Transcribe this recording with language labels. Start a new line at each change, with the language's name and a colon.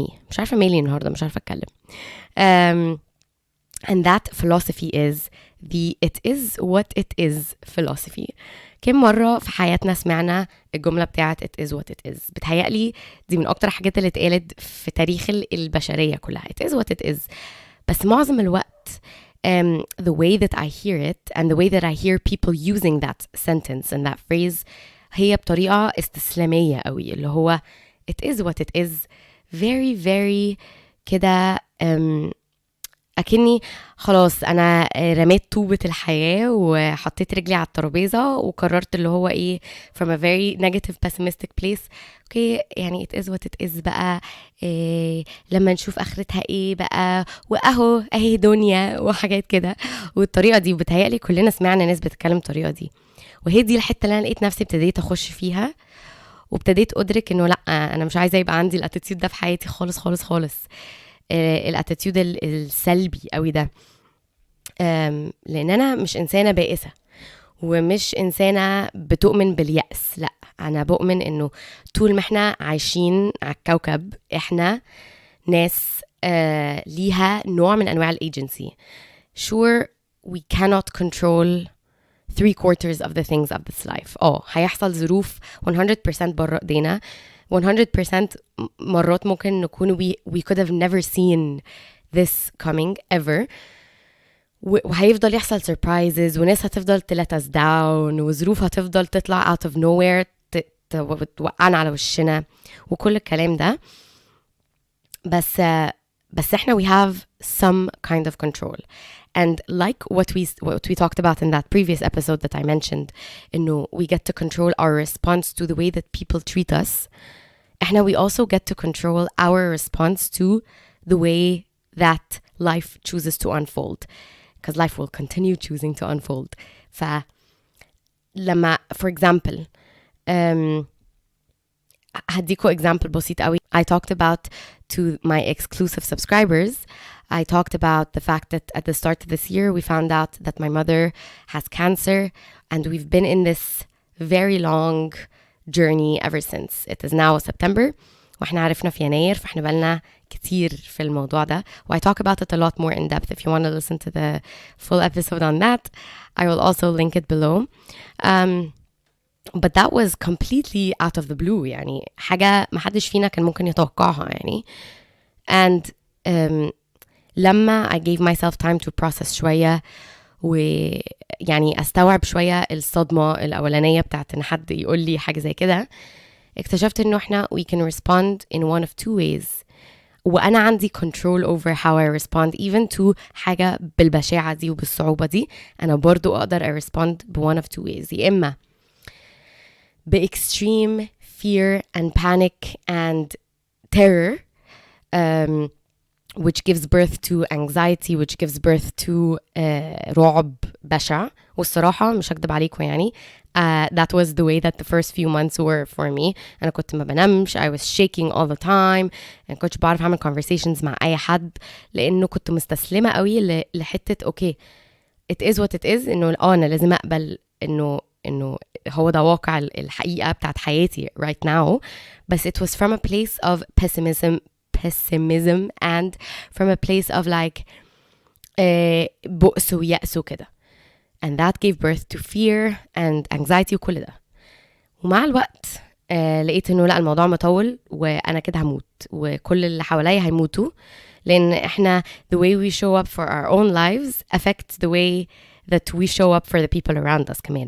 Arabic: مش عارفة مالي النهاردة، مش عارفة أتكلم.
English: And that philosophy is the it is what it is philosophy.
Arabic: كم مرة في حياتنا سمعنا الجملة بتاعت
English: it is what it is؟
Arabic: بتهيألي دي من أكتر حاجات اللي اتقالت في تاريخ البشرية كلها.
English: it is what it is.
Arabic: بس معظم الوقت
English: the way that I hear it and the way that I hear people using that sentence and that phrase
Arabic: هي بطريقة استسلامية قوي، اللي هو
English: it is what it is very very
Arabic: كده أكني خلاص أنا رميت طوبة الحياة وحطيت رجلي على الترابيزة وقررت اللي هو إيه
English: from a very negative pessimistic place.
Arabic: أوكي يعني
English: it is what it is
Arabic: بقى، لما نشوف آخرتها إيه بقى، وأهو أهي دنيا وحاجات كده. والطريقة دي بتهيألي كلنا سمعنا ناس بتتكلم الطريقة دي، وهي دي الحتة اللي أنا لقيت نفسي ابتديت أخش فيها، وابتديت أدرك إنه لأ أنا مش عايزة يبقى عندي الاتيتيود ده في حياتي خالص خالص خالص، الاتيتيود السلبي قوي ده. لان انا مش انسانه بائسه ومش انسانه بتؤمن باليأس، لا انا بؤمن انه طول ما احنا عايشين على الكوكب احنا ناس ليها نوع من انواع الايجنسي.
English: sure we cannot control 3/4 of the things of this life.
Arabic: هيحصل ظروف 100% بره ايدينا، 100% مرات ممكن نكون
English: we could have never seen this coming ever،
Arabic: وهيفضل يحصل surprises وناس هتفضل
English: let us down
Arabic: وظروف هتفضل تطلع
English: out of nowhere
Arabic: توقعنا على وشنا وكل الكلام ده. بس احنا
English: we have some kind of control. And like what we talked about in that previous episode that I mentioned,
Arabic: إنه
English: we get to control our response to the way that people treat us.
Arabic: احنا
English: we also get to control our response to the way that life chooses to unfold, because life will continue choosing to unfold.
Arabic: فلما
English: for example
Arabic: هديكوا example بسيط قوي.
English: I talked about to my exclusive subscribers, I talked about the fact that at the start of this year we found out that my mother has cancer, and we've been in this very long journey ever since. It is now September
Arabic: واحنا عرفنا في يناير, فاحنا بالنا كتير في الموضوع ده.
English: I talk about it a lot more in depth. If you want to listen to the full episode on that, I will also link it below. But that was completely out of the blue,
Arabic: يعني حاجة ما حدش فينا كان ممكن يتوقعها يعني.
English: And
Arabic: لما
English: I gave myself time to process
Arabic: شوية ويعني أستوعب شوية الصدمة الأولانية بتاعت إن حد يقول لي حاجة زي كده, اكتشفت إنه إحنا
English: we can respond in one of two ways.
Arabic: وأنا عندي
English: control over how I respond even to
Arabic: حاجة بالبشاعة دي وبالصعوبة دي. أنا برضو أقدر
English: respond ب one of two ways. يا إما extreme fear and panic and terror, which gives birth to anxiety, which gives birth to
Arabic: رعب بشع. والصراحة مش هكدب عليكم يعني,
English: that was the way that the first few months were for me.
Arabic: أنا كنت ما بنامش,
English: I was shaking all the time,
Arabic: and كنتش بعرف أعمل conversations مع أي حد لأنه كنت مستسلمة قوي لحتة
English: okay it is what it is,
Arabic: إنه أنا لازم أقبل إنه هو ده واقع الحقيقة بتاعت حياتي
English: right now.
Arabic: بس
English: it was from a place of pessimism and from a place of like
Arabic: بؤس ويأس وكده.
English: And that gave birth to fear and anxiety
Arabic: وكل ده. ومع الوقت لقيت إنه لا, الموضوع مطول وأنا كده هموت وكل اللي حواليا هيموتوا, لأن إحنا
English: the way we show up for our own lives affects the way that we show up for the people around us
Arabic: كمان.